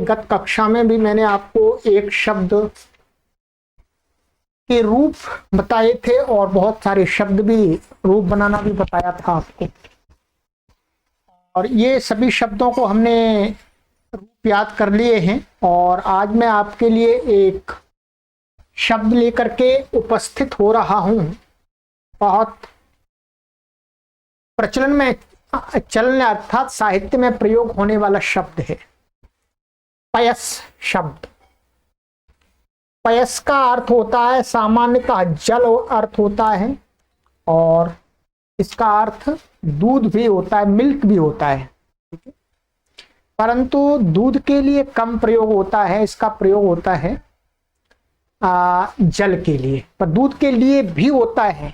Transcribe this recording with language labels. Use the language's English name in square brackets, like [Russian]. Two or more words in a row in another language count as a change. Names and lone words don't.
[Hindi] गत कक्षा में भी मैंने आपको एक शब्द के रूप बताए थे और बहुत सारे शब्द भी रूप बनाना भी बताया था आपको, और ये सभी शब्दों को हमने रूप याद कर लिए हैं। और आज मैं आपके लिए एक शब्द लेकर के उपस्थित हो रहा हूं। बहुत प्रचलन में चलने अर्थात साहित्य में प्रयोग होने वाला शब्द है पयस शब्द। पयस का अर्थ होता है सामान्यतः जल अर्थ होता है, और इसका अर्थ दूध भी होता है, मिल्क भी होता है, परंतु दूध के लिए कम प्रयोग होता है। इसका प्रयोग होता है जल के लिए, पर दूध के लिए भी होता है।